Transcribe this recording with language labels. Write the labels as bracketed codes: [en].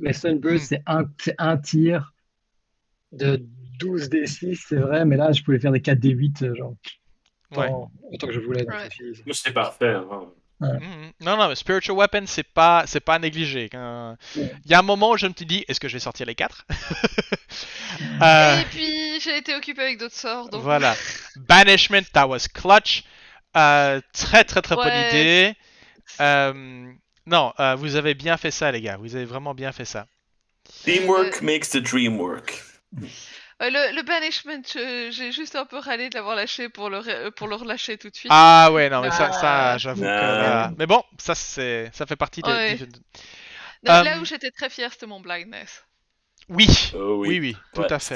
[fr] Mais Sunburst, c'est un tir de 12 d6, c'est vrai, mais là, je pouvais faire des 4 d8, genre, Ouais. autant que je voulais, donc Ouais. je me suis dit. C'est parfait. Hein. Ouais. Non, non, mais Spiritual Weapon, c'est pas à négliger. Il y a un moment où je me suis dit, est-ce que je vais sortir les 4? Et puis, j'ai été occupé avec d'autres sorts, donc... Voilà. [en] Banishment, that was clutch. [fr] Très, très, très bonne Ouais. idée. Non, vous avez bien fait ça, les gars. Vous avez vraiment bien fait ça. [en] Teamwork makes the dream work. [fr] Ouais, le banishment, j'ai juste un peu râlé de l'avoir lâché pour le relâcher tout de suite. Ah ouais, non, mais ça j'avoue que là... Non. Mais bon, ça fait partie Ouais. du... Là où j'étais très fière, c'était mon blindness. Oui, Oh oui. oui, tout Ouais, à c'était